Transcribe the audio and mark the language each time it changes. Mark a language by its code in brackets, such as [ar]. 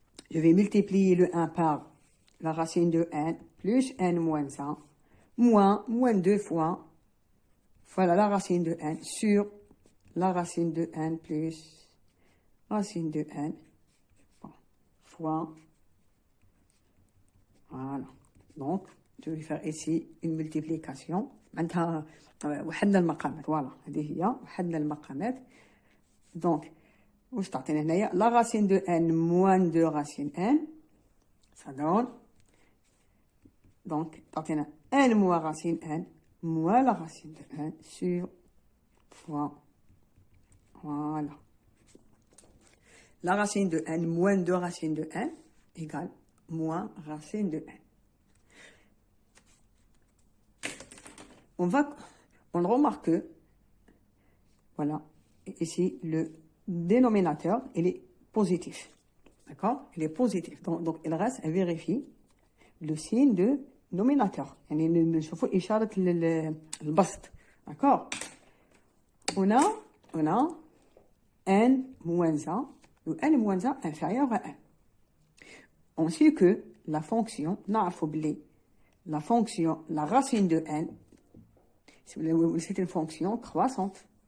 [fr] Je vais multiplier le 1 par la racine de n plus n moins 1 moins 2 fois, voilà la racine de n sur la racine de n plus racine de n fois, voilà. Donc, je vais faire ici une multiplication. Maintenant, [ar] وحدنا المقامات. [fr] Voilà. [ar] هذه هي وحدنا المقامات. [fr] Donc, [ar] واش تعطينا هنايا [fr] la racine de n moins 2 racine n, ça donne donc [ar] تعطينا [fr] n moins racine n moins la racine de n sur fois, voilà, la racine de n moins 2 racine de n égale moins racine de n. On remarque que, voilà, ici, le dénominateur, il est positif. D'accord? Il est positif. Donc, il reste à vérifier le signe de nominateur. [ar] يعني نشوفوا إشارة البسط. [fr] D'accord? On a n moins 1, ou n moins 1 inférieur à 1. On sait que la fonction, la fonction, la racine de n, c'est une fonction croissante.